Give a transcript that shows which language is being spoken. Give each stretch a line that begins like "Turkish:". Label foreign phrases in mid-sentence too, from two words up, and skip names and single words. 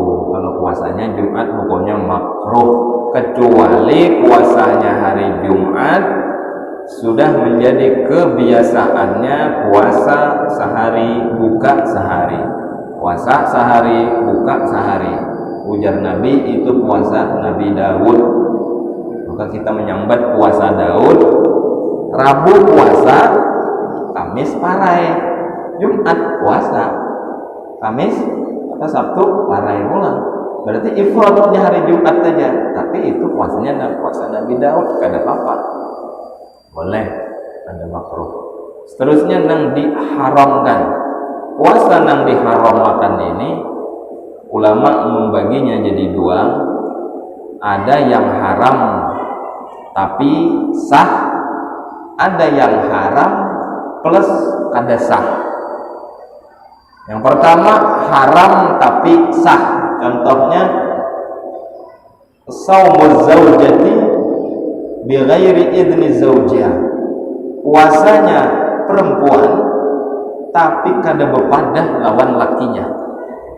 Indonesian: Kalau puasanya Jumat hukumnya makruh, kecuali puasanya hari Jumat sudah menjadi kebiasaannya puasa sehari buka sehari, puasa sehari buka sehari.
Banjar: Ujar Nabi itu puasa Nabi Daud, maka kita menyambat puasa Daud. Rabu puasa, Kamis parai, Jumat puasa, Kamis atau Sabtu parai pulang. Berarti ifradnya hari Jumat saja, tapi itu puasanya puasa Nabi Daud, kada apa-apa, boleh, ada makruh.
Indonesian: Seterusnya yang diharamkan, puasa yang diharamkan ini ulama membaginya jadi 2.
Banjar: Ada yang haram tapi sah, ada yang haram plus kada sah. Yang pertama haram tapi sah, contohnya
Arabic: صوم الزوجة بغير إذن زوجها,
Banjar: puasanya perempuan tapi kada bepadah lawan lakinya.